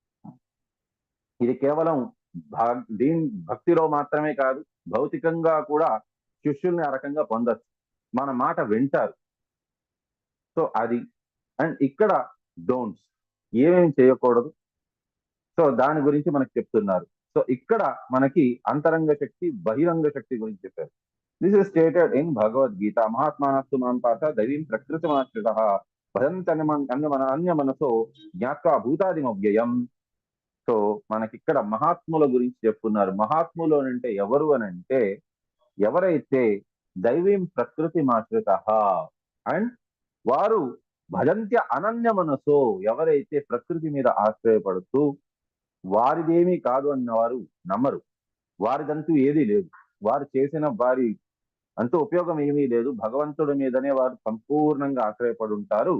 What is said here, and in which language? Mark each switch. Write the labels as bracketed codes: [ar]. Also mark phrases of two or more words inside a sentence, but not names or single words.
[te] ఇది కేవలం దీని భక్తిలో మాత్రమే కాదు, భౌతికంగా కూడా శిష్యుల్ని ఆ రకంగా పొందొచ్చు, మన మాట వింటారు. సో అది. అండ్ ఇక్కడ డోంట్స్ ఏమేమి చేయకూడదు, సో దాని గురించి మనకు చెప్తున్నారు. సో ఇక్కడ మనకి అంతరంగ శక్తి బహిరంగ శక్తి గురించి చెప్పారు. [en] This is stated in Bhagavad Gita. [sa] महात्मानस्तु मां पार्थ दैवीं प्रकृतिमाश्रिताः अन्य मनसो జ్ఞాత్వా భూతాదిమవ్యయం. [te] సో మనకి ఇక్కడ మహాత్ముల గురించి చెప్తున్నారు. మహాత్ములు అంటే ఎవరు అని అంటే, ఎవరైతే [sa] దైవీం ప్రకృతి మాశ్రిత [te] అండ్ వారు [sa] భజంత్య అనన్య మనసో, [te] ఎవరైతే ప్రకృతి మీద ఆశ్రయపడుతూ వారిదేమీ కాదు అన్న వారు నమ్మరు, వారిదంటూ ఏదీ లేదు, వారు చేసిన వారి అంటూ ఉపయోగం ఏమీ లేదు, భగవంతుడి మీదనే వారు సంపూర్ణంగా ఆశ్రయపడి ఉంటారు.